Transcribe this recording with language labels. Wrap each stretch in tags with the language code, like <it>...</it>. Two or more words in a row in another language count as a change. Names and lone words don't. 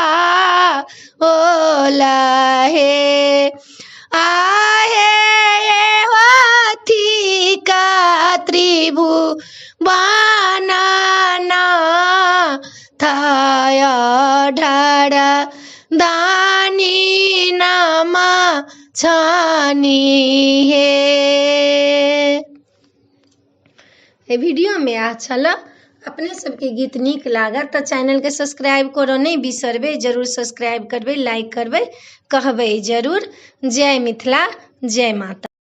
<mai>ओला है, आहे होती का त्रिभुवनना थाया ढाड़ा दानी नामा छानी है। वीडियो में अच्छा अपने सबके गीत नीक लागत तऽ चैनल के सब्सक्राइब करो नहीं बिसरबे, जरूर सब्सक्राइब करबे, लाइक करबे, कहबे जरूर। जय मिथिला, जय माता।</mai>